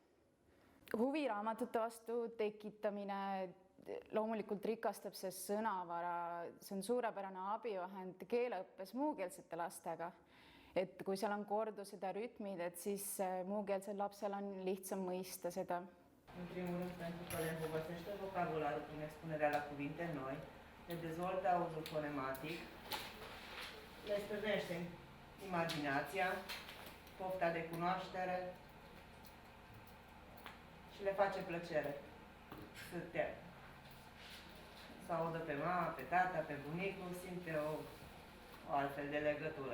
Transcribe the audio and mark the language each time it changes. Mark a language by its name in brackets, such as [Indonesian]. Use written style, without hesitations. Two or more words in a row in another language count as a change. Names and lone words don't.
[Estonian] Huviraamatute vastu tekitamine loomulikult rikastab see sõnavara, see on suurepärane abivahend keeleõppes muukeelsete lastega. Et kui seal on kordused ja rütmid, et siis muukeelsel lapsel on lihtsam mõista seda. [Romanian] În primul rând, pentru că le învățește vocabularul prin expunerea la cuvinte noi, le dezvoltă auzul fonematic, le stârnește imaginația, pofta de cunoaștere și le face plăcere să audă pe mama, pe tata, pe bunicul, simte o altfel de legătură.